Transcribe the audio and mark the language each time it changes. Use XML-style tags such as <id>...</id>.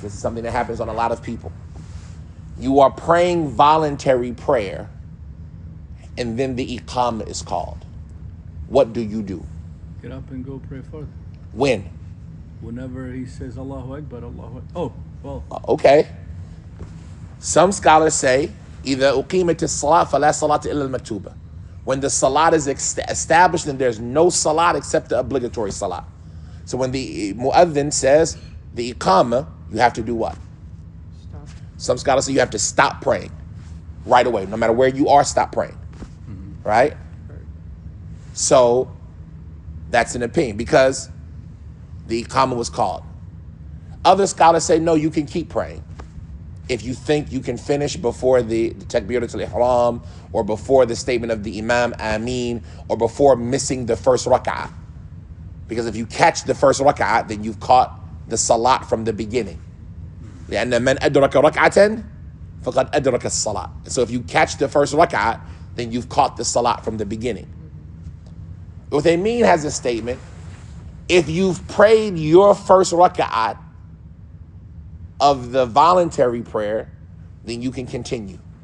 <en>This is something that happens on a lot of people. You are praying voluntary prayer, and then the iqamah is called. What do you do? Get up and go pray further. When? Whenever he says Allahu Akbar, Allahu Akbar. Oh, well. Okay. Some scholars say,</en> <ar>إِذَا أُقِيمَتِ الصَّلَاةِ فَلَا صَلَاةَ إِلَّا الْمَكْتُوبَةِ.</ar> <en>When the salat is established, then there's no salat except the obligatory salat. So when the mu'adhin says the iqamah, you have to do what? Stop. Some scholars say you have to stop praying right away. No matter where you are, stop praying. Right? So that's an opinion because the iqamah was called. Other scholars say, no, you can keep praying. If you think you can finish before the takbiratul ihram, or before the statement of the imam, ameen, or before missing the first rak'ah. Because if you catch the first rak'ah, then you've caught the salat from the beginning.</en> <ar>لأن من أدرك ركعة فقد أدرك الصلاة.</ar> <en>So if you catch the first rak'ah, then you've caught the salat from the beginning. Uthaymeen has a statement: if you've prayed your first rak'ah of the voluntary prayer, then you can continue.</en>